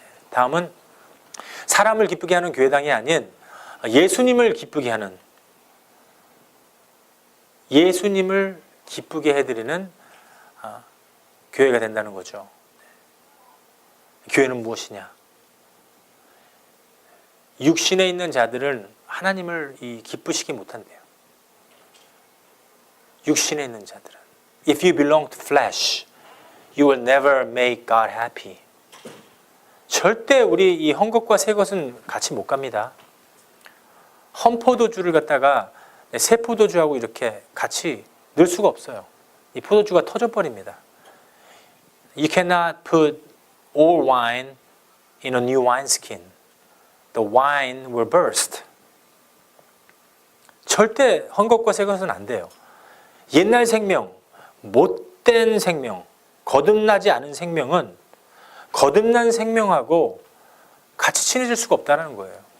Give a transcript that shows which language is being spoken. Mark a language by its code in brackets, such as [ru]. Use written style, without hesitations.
[ko] 다음은 사람을 기쁘게 하는 교회당이 아닌 예수님을 기쁘게 하는, 예수님을 기쁘게 해드리는 교회가 된다는 거죠. 교회는 무엇이냐? 육신에 있는 자들은 하나님을 기쁘시게 못한대요. 육신에 있는 자들은 [en] If you belong to flesh, you will never make God happy. [ko] 절대 우리 이 헝겊과 새 것은 같이 못 갑니다. 험포도주를 갖다가 새 포도주하고 이렇게 같이 넣을 수가 없어요. 이 포도주가 터져버립니다. [en] You cannot put old wine in a new wineskin. The wine will burst. [ko] 절대 헝겊과 새 것은 안 돼요. 옛날 생명, 못된 생명, 거듭나지 않은 생명은 거듭난 생명하고 같이 친해질 수가 없다는 거예요.